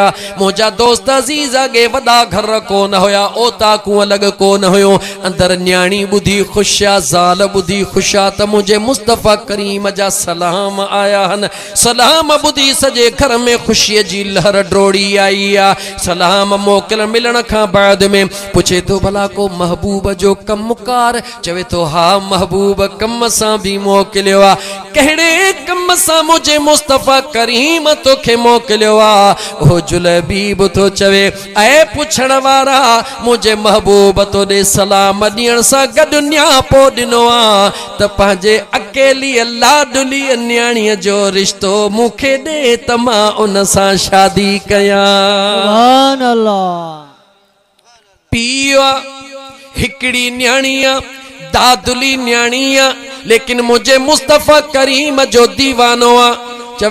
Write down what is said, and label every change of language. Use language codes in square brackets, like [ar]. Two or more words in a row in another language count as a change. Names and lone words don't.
[sd] मुंहिंजा दोस्त अज़ीज़ अॻे वॾा घर कोन हुया, ओताकूं अलॻि कोन हुयो, अंदरि न्याणी ॿुधी ख़ुशि आहे, ज़ाल ॿुधी ख़ुशि आहे त मुंहिंजे मुस्तफ़ा करीम जा सलाम आया आहिनि। सलाम ॿुधी सॼे घर में खुशी जी लहर ड्रोड़ी आई आ। सलाम मोकिल मिलण खां बाद में पूछे तो भला को महबूब जो कमकार? चवे तो हा महबूब कम सां भी मोकिलियो आ। कहिड़े कम सां मुझे मुस्तफ़ा करीम तोखे मोकिलियो आ? ओ जुलबीब तो चवे ऐ पुछण वारा मुझे महबूब तो दे सलाम ॾियण सां गॾु न्यापो ॾिनो आ त पंहिंजे अकेली लाडली न्याणीअ जो रिश्तो मूंखे ॾे त मां उन सां शादी कयां। [ar] سبحان الله. [sd] पीओ हिकड़ी न्याणीअ दादुली न्याणीअ, लेकिन मुझे मुस्तफ़ा करीम जो दीवानो आ।